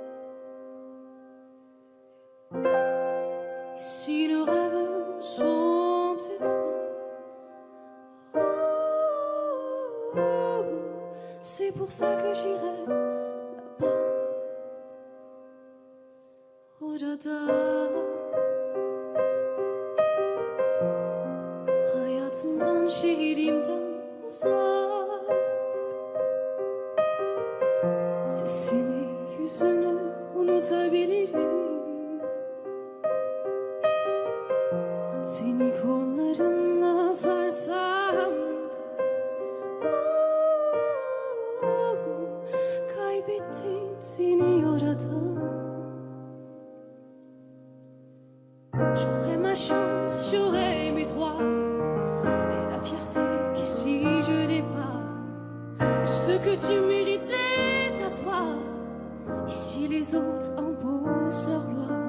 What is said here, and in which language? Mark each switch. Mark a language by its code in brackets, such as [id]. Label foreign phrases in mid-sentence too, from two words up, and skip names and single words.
[fr] Et si nos rêves sont étroits, c'est pour ça que j'irai là-bas. Oh dada, [tr] hayatımdan şehrimden uzak, sesini yüzünü unutabilirim. Seni kollarımla sarsam da, kaybettim seni orada. [fr] J'aurais ma chance, j'aurais mes droits et la fierté qu'ici je n'ai pas. Tout ce que tu méritais à toi, ici les autres imposent leurs lois.